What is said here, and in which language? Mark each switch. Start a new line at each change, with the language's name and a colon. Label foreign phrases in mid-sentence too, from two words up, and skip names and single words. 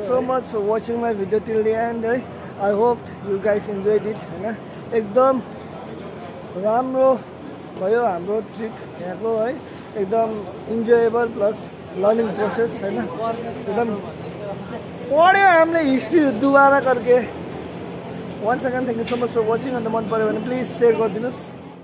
English: so much for watching my video till the end है। I hope you guys enjoyed it हैन।
Nepali: एकदम राम्रो भयो हाम्रो ट्रिप यहाँको है। एकदम
English: enjoyable plus learning process
Nepali: हैन। एकदम पढ्यो हामीले हिस्ट्री
Hindi: दोबारा करके।
English: once again thank you so much for watching.
Nepali: अन्त मन पऱ्यो भने प्लिज सेयर गरिदिनुहोस्।